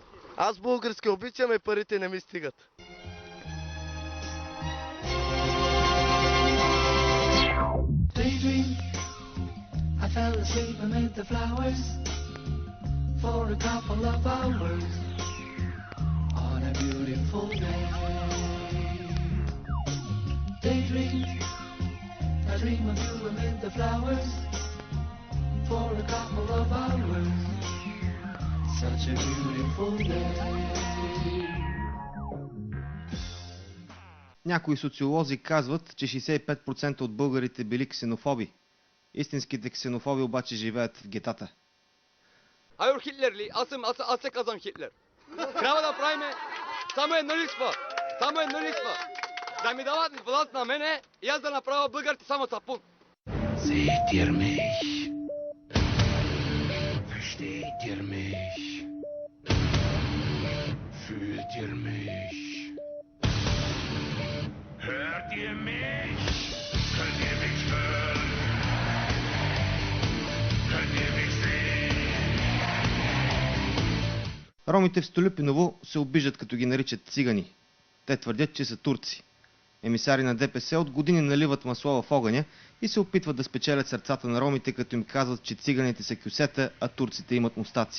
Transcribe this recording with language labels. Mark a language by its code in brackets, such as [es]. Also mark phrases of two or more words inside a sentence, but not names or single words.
[bg] Аз български обичам и парите не ми стигат. [en] Daydream, I fell asleep amid the flowers for a couple of hours on a beautiful day. Daydream, I dream of you amid the flowers for a couple of hours. Such a beautiful day. [bg] Някои социолози казват, че 65% от българите били ксенофоби. Истинските ксенофоби обаче живеят в гетата. [tr] Hayır Hitlerli, asıl kazan Hitler. [bg] Трябва да правиме само едно липсва. Само едно липсва. Да ми дават власт на мене и аз да направя българите само сапун. [de] Seht ihr mich? Versteht ihr mich? Fühlt ihr mich? Hört ihr mich? Könnt ihr mich hören? Könnt ihr mich sehen? [bg] Ромите в Столюпиново се обиждат, като ги наричат цигани. Те твърдят, че са турци. Емисари на ДПС от години наливат масло в огъня и се опитват да спечелят сърцата на ромите, като им казват, че циганите са кюсета, а турците имат мустаци.